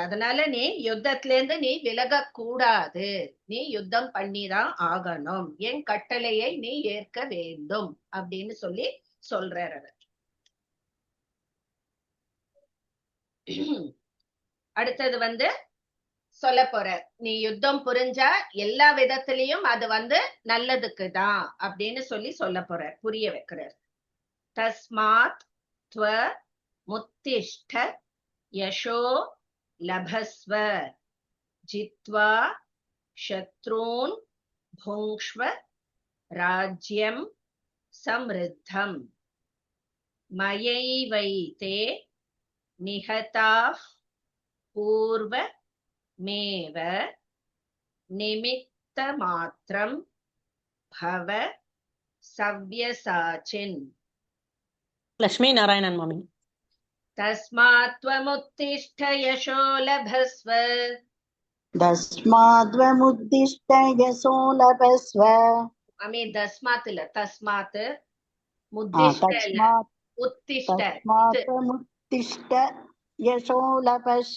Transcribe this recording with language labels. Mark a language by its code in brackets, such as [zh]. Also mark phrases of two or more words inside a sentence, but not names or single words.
[ta] அதனால நீ யுத்தத்துல இருந்து நீ விலக கூடாது, நீ யுத்தம் பண்ணிதான் ஆகணும், என் கட்டளையை நீ ஏற்க வேண்டும் அப்படின்னு சொல்லி சொல்றார் அவர். அடுத்தது சொல்ல போற, நீ யுத்தம் புரிஞ்சா எல்லா விதத்திலையும் அது நல்லதுக்கு தான் அப்படின்னு சொல்லி சொல்ல போற, புரிய வைக்கிறார். [sa] தஸ்மாத் त्व मुत्तिष्ठ यशो लभस्व जित्वा शत्रून् भुङ्क्ष्व राज्यं समृद्धम् मयैवैते निहताः पूर्वमेव निमित्तमात्रं भव सव्यसाचिन्. [ta] லக்ஷ்மி நாராயணன் மாமி. [sa] तस्मात् त्वमुत्तिष्ठ यशो लभस्व. तस्माद्वमुत्तिष्ठ यशो लभस्व. मामी तस्मात् இல்ல, तस्मात् मुद्दिष्ट இல்ல, उत्तिष्ठ. तस्माद्वमुत्तिष्ठ यशो लभस्व.